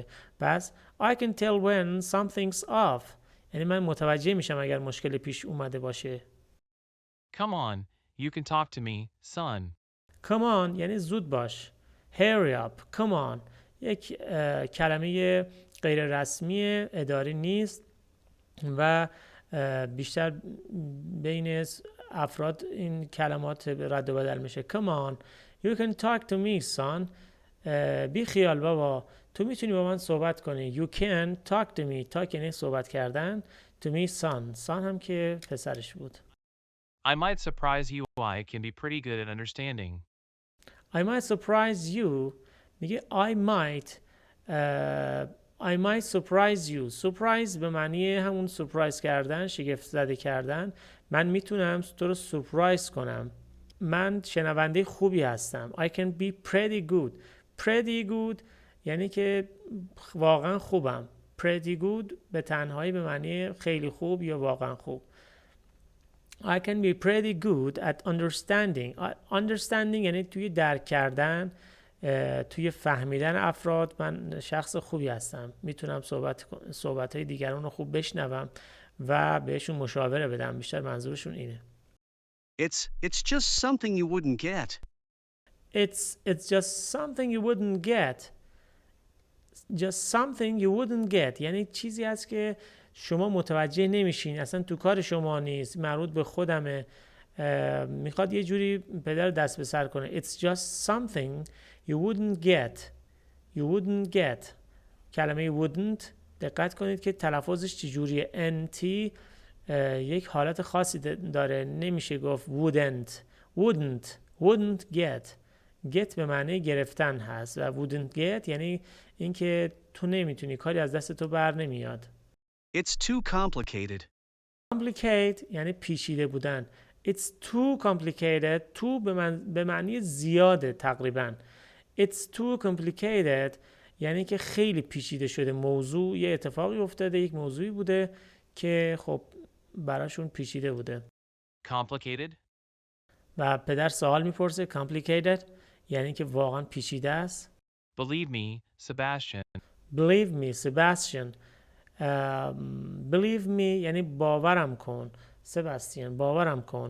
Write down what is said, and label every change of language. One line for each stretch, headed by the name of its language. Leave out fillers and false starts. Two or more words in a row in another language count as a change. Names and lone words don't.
Persian: پس
English: I can tell when something's off
Persian: یعنی من متوجه میشم اگر مشکلی پیش اومده باشه.
English: Come on, you can talk to me, son. Come on
Persian: یعنی زود باش.
English: Hurry up. Come on
Persian: یک کلمه غیر رسمی اداری نیست و بیشتر بین افراد این کلمات رد و بدل میشه.
English: Come on you can talk to me son.
Persian: بی خیال بابا تو میتونی با من صحبت کنی.
English: You can talk to me. talk
Persian: یعنی صحبت کردن.
English: To me son.
Persian: son هم که پسرش بود.
English: I might surprise you. I can be pretty good at understanding. I might surprise you میگه I might surprise you.
Persian: surprise به معنی همون surprise کردن، شگفت زده کردن. من میتونم تو رو surprise کنم. من شنونده خوبی هستم.
English: I can be pretty good. pretty good
Persian: یعنی که واقعا خوبم.
English: pretty good
Persian: به تنهایی به معنی خیلی خوب یا واقعا خوب.
English: I can be pretty good at understanding.
Persian: understanding یعنی توی درک کردن، توی فهمیدن افراد من شخص خوبی هستم. میتونم صحبت‌های دیگران رو خوب بشنوم و بهشون مشاوره بدم. بیشتر منظورشون اینه.
English: It's just something you wouldn't get. It's just something you wouldn't get. just something you wouldn't get
Persian: یعنی چیزی هست که شما متوجه نمیشین، اصلا تو کار شما نیست، مربوط به خودمه. میخواد یه جوری پدر دست به سر کنه.
English: It's just something you wouldn't get. You wouldn't get
Persian: کلمه wouldn't دقت کنید که تلفظش چجوریه. NT یک حالت خاصی داره، نمیشه گفت
English: wouldn't get.
Persian: get به معنی گرفتن هست و
English: wouldn't get
Persian: یعنی اینکه تو نمیتونی، کاری از دست تو بر نمیاد.
English: It's too complicated.
Persian: complicate یعنی پیچیده بودن.
English: It's too complicated.
Persian: too به معنی زیاده تقریبا.
English: It's too complicated
Persian: یعنی که خیلی پیچیده شده. موضوع یه اتفاقی افتاده، یک موضوعی بوده که خب براشون پیچیده بوده.
English: Complicated?
Persian: و پدر سوال میپرسه complicated یعنی که واقعا پیچیده است.
English: Believe me, Sebastian. Believe me, Sebastian. Believe me
Persian: یعنی باورم کن. Sebastian باورم کن.